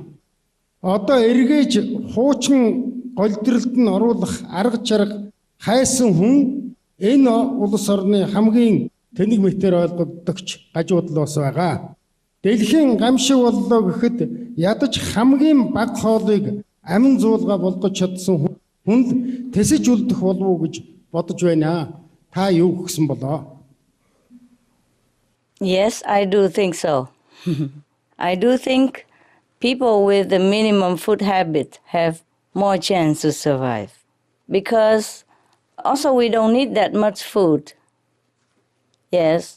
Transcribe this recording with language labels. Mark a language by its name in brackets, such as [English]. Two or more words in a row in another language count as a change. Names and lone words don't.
[Mongolian] Одоо эргэж хуучин голдролд нь оруулах арга чарга хайсан хүн энэ улс орны хамгийн тэнэг мэтээр ойлгогдогч гажуудлаас байгаа. Дэлхийн гамшиг боллоо гэхэд ядаж хамгийн бага хоолыг амин зуулга болгож чадсан хүнд тэсэж үлдэх болов уу гэж бодож байна. Та юу гэсэн болоо? [English] Yes, I do think so. I do think people with the minimum food habit have more chance to survive. Because also we don't need that much food. Yes.